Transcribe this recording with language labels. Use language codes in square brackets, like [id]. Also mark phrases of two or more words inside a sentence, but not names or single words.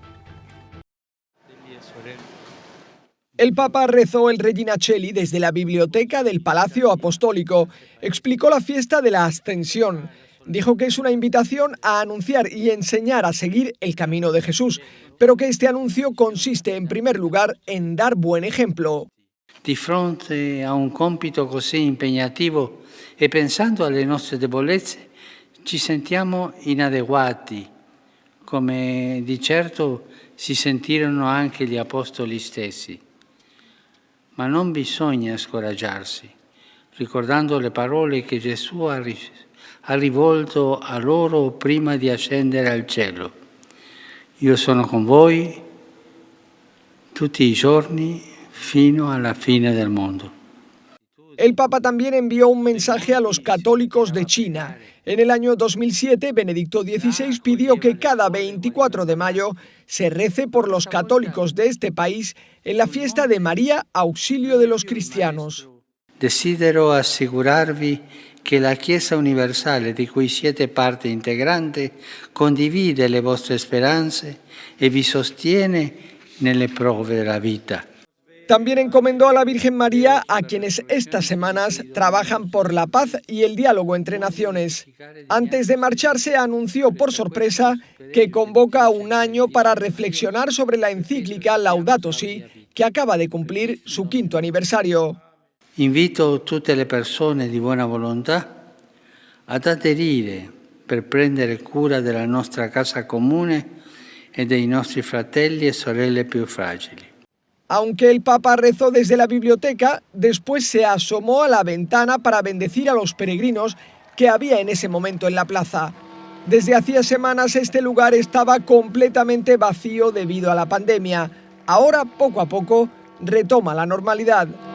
[es] El Papa rezó el Regina Coeli desde la biblioteca del Palacio Apostólico. Explicó la fiesta de la Ascensión. Dijo que es una invitación a anunciar y enseñar a seguir el camino de Jesús, pero que este anuncio consiste en primer lugar en dar buen ejemplo. [it] Di fronte a un compito così impegnativo e pensando alle nostre debolezze, ci sentiamo inadeguati, come di certo si sentirono anche gli apostoli stessi. Ma non bisogna scoraggiarsi, ricordando le parole che Gesù ha rivolto a loro prima di ascendere al cielo. Io sono con voi tutti i giorni fino alla fine del mundo. [es] El Papa también envió un mensaje a los católicos de China. En el año 2007, Benedicto XVI pidió que cada 24 de mayo se rece por los católicos de este país en la fiesta de María, Auxilio de los Cristianos. [it] Desidero assicurarvi che la Chiesa universale, di cui siete parte integrante, condivide le vostre speranze e vi sostiene nelle prove della vita. [es] También encomendó a la Virgen María a quienes estas semanas trabajan por la paz y el diálogo entre naciones. Antes de marcharse, anunció por sorpresa que convoca un año para reflexionar sobre la encíclica Laudato Si, que acaba de cumplir su 5º aniversario. [it] Invito tutte le persone di buona volontà ad aderire per prendere cura della nostra casa comune e dei nostri fratelli e sorelle più fragili. [es] Aunque el Papa rezó desde la biblioteca, después se asomó a la ventana para bendecir a los peregrinos que había en ese momento en la plaza. Desde hacía semanas este lugar estaba completamente vacío debido a la pandemia. Ahora, poco a poco, retoma la normalidad.